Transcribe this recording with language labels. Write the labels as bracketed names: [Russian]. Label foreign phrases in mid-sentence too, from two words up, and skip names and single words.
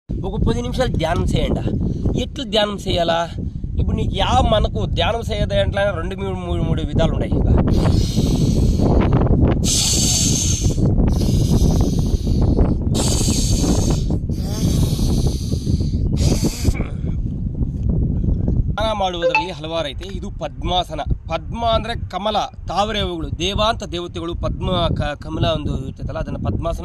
[Telugu] ఒక 10 నిమిషాలు ధ్యానం చేయండి. ఎట్లా ధ్యానం చేయాలా? ఇప్పుడు నీకు మనకు ధ్యానం చేయదు అంటే 2-3 విధాలు ఉన్నాయి. [Kannada] ಧ್ಯಾನ ಮಾಡುವುದರಲ್ಲಿ ಹಲವಾರು ಐತೆ. ಇದು ಪದ್ಮಾಸನ. ಪದ್ಮ ಅಂದರೆ ಕಮಲ, ತಾವರೆಗಳು, ದೇವಾಂತ ದೇವತೆಗಳು ಪದ್ಮ ಕಮಲ ಒಂದು ಇರ್ತೈತಲ್ಲ, ಅದನ್ನು ಪದ್ಮಾಸನ.